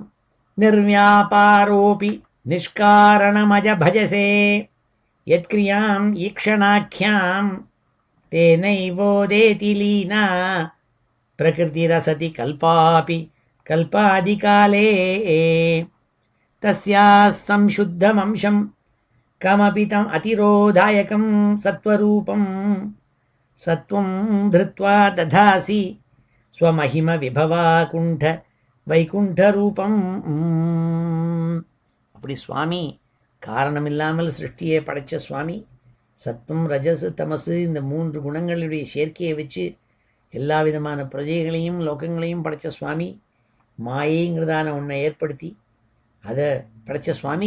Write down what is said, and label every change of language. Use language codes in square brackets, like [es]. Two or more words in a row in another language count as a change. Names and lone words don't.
[sa] निर्व्यापारोऽपि निष्कारणमज भजसे यत्क्रियाम् ईक्षणाख्याम् तेनैवोदेति लीना प्रकृतिरसति कल्पापि कल्पादिकाले தஸ்யாः संशुद्धमंशं कमपि तम् अतिरोधायकं सत्वरूपं सत्वं धृत्वा दधासि स्वमहिम विभवाकुण्ठ வைகுண்டரூபம். [ta] அப்படி சுவாமி காரணமில்லாமல் சிருஷ்டியை படைத்த சுவாமி, சத்துவம் ரஜசு தமசு இந்த 3 குணங்களுடைய சேர்க்கையை வச்சு எல்லா விதமான பிரஜைகளையும் லோகங்களையும் படைத்த சுவாமி, மாயைங்கிறதான ஒன்றை ஏற்படுத்தி அதை படைத்த சுவாமி.